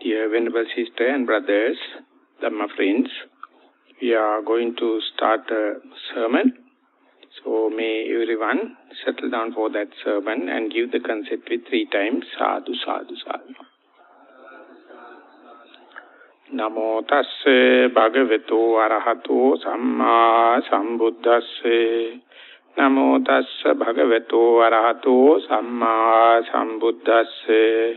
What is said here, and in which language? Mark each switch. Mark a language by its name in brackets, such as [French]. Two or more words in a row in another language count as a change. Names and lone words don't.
[English] Dear Venerable Sister and Brothers, Dhamma friends, we are going to start a sermon. So may everyone settle down for that sermon and give the concept with 3 times. [Pali] Sadhu, sadhu, sadhu. Namo tasse bhagavato arahato samma sambuddhasse. Namo tasse bhagavato arahato samma sambuddhasse.